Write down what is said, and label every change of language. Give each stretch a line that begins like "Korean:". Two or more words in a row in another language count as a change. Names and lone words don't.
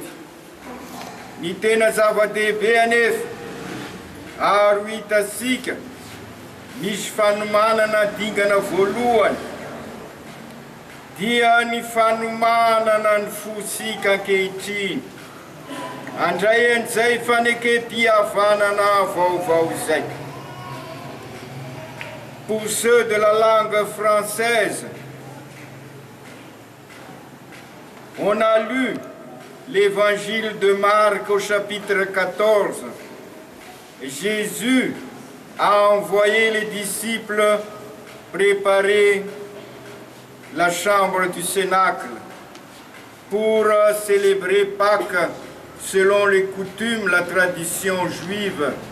Malagasy: Ny tena zava-dehibe anefa ary hitasika misy fanomanana dingana voalohany, dia ny fanomanana ny fosika ankehitriny. Andray an'izay fanekem-pihavanana vaovao izay.
French: Pour ceux de la langue française, on a lu l'évangile de Marc au chapitre 14. Jésus a envoyé les disciples préparer la chambre du Cénacle pour célébrer Pâques selon les coutumes, la tradition juive.